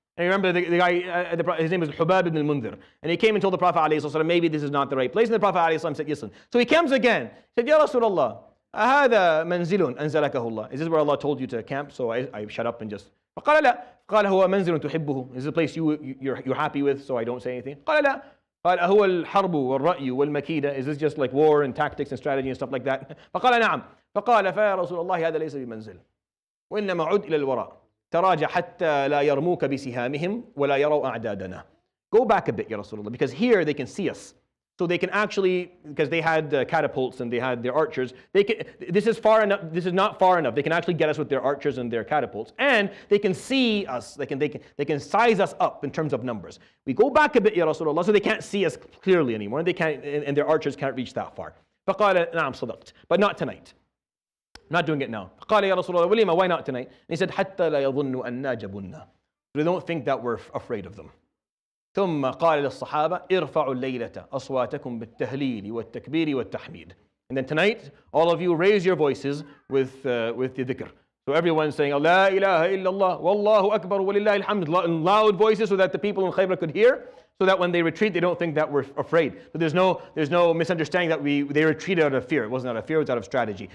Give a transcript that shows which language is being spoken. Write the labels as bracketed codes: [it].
[en] And you remember the guy, his name is Hubab ibn al-Mundhir. And he came and told the Prophet ﷺ, maybe this is not the right place. And the Prophet ﷺ said, listen. So he comes again. He said, [ar] Ya Rasulullah, أهذا منزل أنزلكه الله. [en] Is this where Allah told you to camp? So I shut up and just, [ar] فقال لا. قال هو منزل تحبه. [en] Is this a place you're happy with, so I don't say anything? [ar] قال لا. قال هو الحرب والرأي والمكيدة. [en] Is this just like war and tactics and strategy and stuff like that? [ar] فقال نعم. فقال فيا رسول الله هذا ليس بمنزل. وإنما عد إلى الوراء تراجع حتى لا يرموك بسهامهم ولا يروا أعدادنا. [en] Go back a bit, Ya Rasulullah, because here they can see us. So they can actually, because they had catapults and they had their archers, this is not far enough. They can actually get us with their archers and their catapults. And they can see us, they can size us up in terms of numbers. We go back a bit, Ya Rasulullah, so they can't see us clearly anymore, and their archers can't reach that far. [ar] فقال نعم صدقت, [en] but not tonight. I'm not doing it now. [ar] قال يا رسول الله ولما, [en] why not tonight? And he said [ar] حتى لا يظنوا أننا جبنا. [en] They don't think that we're afraid of them. [ar] ثم قال للصحابة ارفعوا الليلة أصواتكم بالتهليل والتكبير والتحميد. [en] And then tonight, all of you raise your voices with the dhikr. So everyone's saying, [ar] لا إله إلا الله والله أكبر ولله الحمد, [en] in loud voices so that the people in Khaibar could hear, so that when they retreat, they don't think that we're afraid. So there's no misunderstanding that they retreated out of fear. It wasn't out of fear, it was out of strategy.